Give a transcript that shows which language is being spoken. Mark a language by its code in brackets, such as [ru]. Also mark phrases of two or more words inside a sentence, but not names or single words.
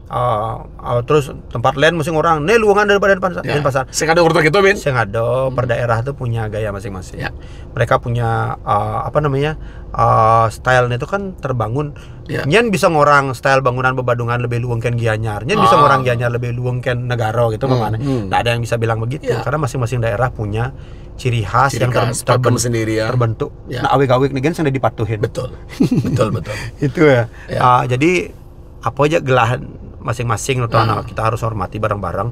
[id] Terus tempat lain mesti orang luangan daripada pasar. Sing ada urut gitu Ben. Sing ada per daerah tuh punya gaya masing-masing. Mereka punya apa namanya, stylenya itu kan terbangun. [ban] Nyen bisa ngorang style bangunan bebadungan lebih luang kan Gianyar. Nyen bisa ngorang Gianyar lebih luang kan Negara gitu mana. [id] Nggak ada yang bisa bilang begitu karena masing-masing daerah punya ciri khas yang terbentuk sendiri ya. Terbentuk. Nah, awik-awik nih kan sudah dipatuhin. Betul. Itu ya. Jadi apa aja gelah masing-masing untuk anak kita harus hormati bareng-bareng.